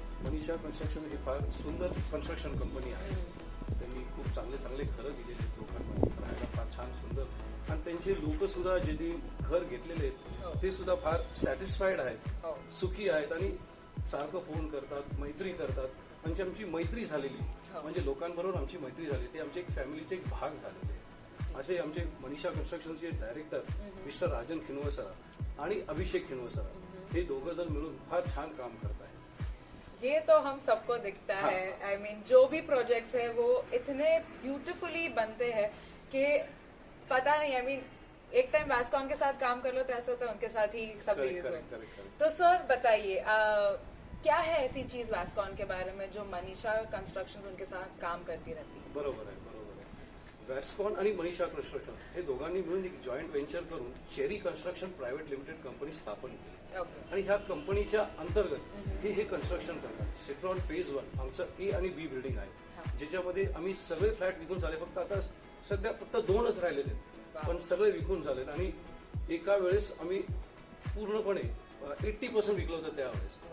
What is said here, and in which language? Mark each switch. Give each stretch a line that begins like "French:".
Marathi: Manisha construction ही फार सुंदर construction company आहे. त्यांनी खूप चांगले घरं दिलेले आहेत लोकांना राहायला फार छान सुंदर आणि त्यांचे लोक सुद्धा जे घर घेतलेले आहेत ते सुद्धा फार सॅटिस्फाईड आहेत सुखी आहेत आणि सारखं फोन करतात मैत्री करतात म्हणजे आमची मैत्री झालेली म्हणजे लोकांबरोबर आमची मैत्री झाली ते आमचे एक फॅमिलीचे एक भाग झालेले असे आमचे मनीषा कन्स्ट्रक्शनचे डायरेक्टर मिस्टर राजन खिनवसरा आणि अभिषेक खिनवसरा हे दोघं जण मिळून फार छान काम करत आहेत.
Hindi: ये तो हम सबको दिखता है. आई मीन जो भी प्रोजेक्ट्स है वो इतने ब्यूटीफुली बनते हैं कि पता नहीं. आई मीन एक टाइम वास्कॉन के साथ काम कर लो तो ऐसा होता है उनके साथ ही सब डील्स हुए. तो सर बताइए क्या है ऐसी चीज वास्कॉन के बारे में जो मनीषा कंस्ट्रक्शन उनके साथ काम करती रहती है?
Marathi: बरोबर आहे वॅस्कॉन आणि मनीषा कन्स्ट्रक्शन हे दोघांनी मिळून एक जॉईंट व्हेंचर करून cherry construction private limited company स्थापन केली आणि ह्या कंपनीच्या अंतर्गत हे कन्स्ट्रक्शन करतात. सिट्रॉन फेज 1 आमचं ए आणि बी बिल्डिंग आहे ज्याच्यामध्ये आम्ही सगळे फ्लॅट विकून झाले फक्त आता सध्या फक्त 2च राहिलेले पण सगळे विकून झालेत आणि एका वेळेस आम्ही पूर्णपणे 80% विकलं होतं त्यावेळेस.